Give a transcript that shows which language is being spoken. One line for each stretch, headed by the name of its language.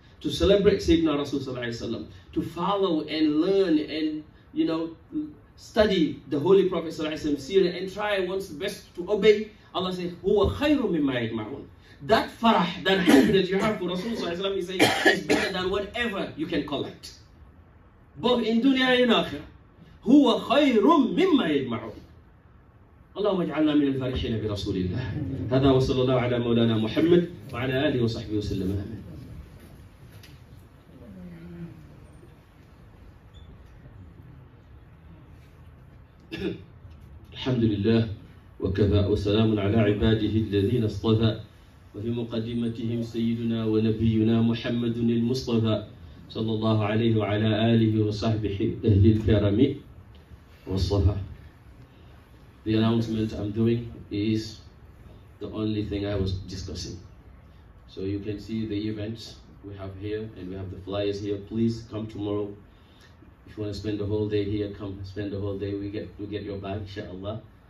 English: to celebrate Sayyidina Rasul sallallahu alaihi wasallam, to follow and learn and, you know, study the Holy Prophet sallallahu alaihi wasallam seerah and try one's best to obey. Allah says,
Arabic: huwa khayru mimma yajma'un.
English: That farah, that happiness you have for Rasul sallallahu alaihi wasallam, he says, is better than whatever you can collect, both in dunya and akhirah.
Arabic: Huwa khayru mimma yajma'un. اللهم اجعلنا من الفارحين برسول الله. هذا وصلى الله على مولانا محمد وعلى آله وصحبه وسلم. آمين. الحمد لله وكفى وسلام على عباده الذين اصطفى وفي مقدمتهم سيدنا ونبينا محمد المصطفى صلى الله عليه وعلى آله وصحبه أهل الكرم والصفا.
English: The announcement I'm doing is the only thing I was discussing. So you can see the events we have here and we have the flyers here. Please come tomorrow. If you want to spend the whole day here, come spend the whole day. We get your bag, inshallah.